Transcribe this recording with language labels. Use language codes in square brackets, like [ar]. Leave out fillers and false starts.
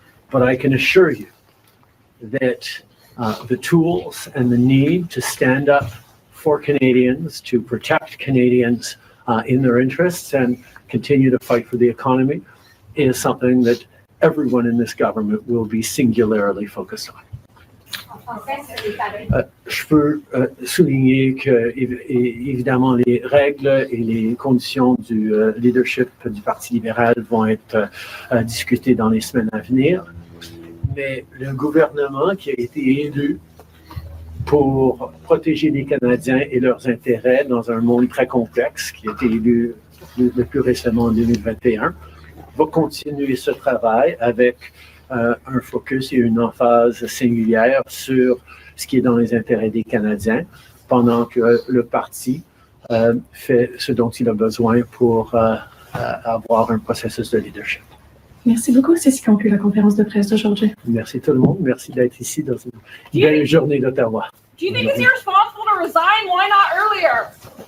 [en] But I can assure you that the tools and the need to stand up for Canadians, to protect Canadians in their interests and continue to fight for the economy is something that everyone in this government will be singularly focused on. [fr] Je peux souligner que, évidemment, les règles et les conditions du leadership du Parti libéral vont être discutées dans les semaines à venir. Mais le gouvernement qui a été élu pour protéger les Canadiens et leurs intérêts dans un monde très complexe, qui a été élu le plus récemment en 2021, va continuer ce travail avec un focus et une emphase singulière sur ce qui est dans les intérêts des Canadiens, pendant que le parti fait ce dont il a besoin pour avoir un processus de leadership. Merci beaucoup. C'est ce qui conclut la conférence de presse d'aujourd'hui. Merci tout le monde. Merci d'être ici dans une belle journée d'Ottawa. [en] Do you think it's irresponsible to resign? Why not earlier?